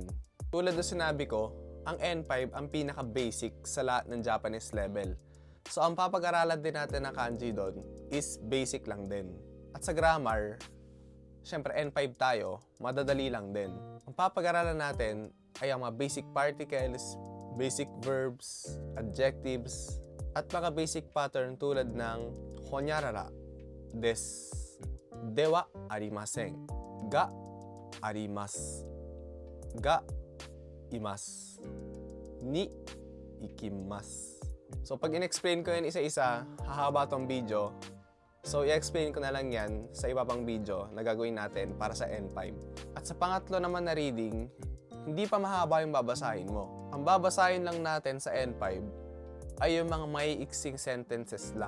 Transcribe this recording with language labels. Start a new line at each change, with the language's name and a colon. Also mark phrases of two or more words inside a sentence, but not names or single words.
Filipino: Tulad na sinabi ko, ang N5 ang pinaka-basic sa lahat ng
English: Japanese level.
Filipino: So, ang papag-aralan din natin ng kanji doon is basic lang din. At sa grammar, syempre N5 tayo, madadali lang din. Ang papag-aralan natin ay ang mga
English: basic particles, basic verbs, adjectives,
Filipino: at mga
English: basic pattern
Filipino: tulad ng
Japanese: ほにゃらら、です、ではありません、があります、がいます、にいきます.
Filipino: So pag in-explain ko yan isa-isa, hahaba tong video. So i-explain ko na lang yan sa iba pang video na gagawin natin para sa N5. At sa pangatlo naman na reading, hindi pa mahaba yung babasahin mo. Ang babasahin lang natin sa N5 ay yung mga maiiksing sentences lang.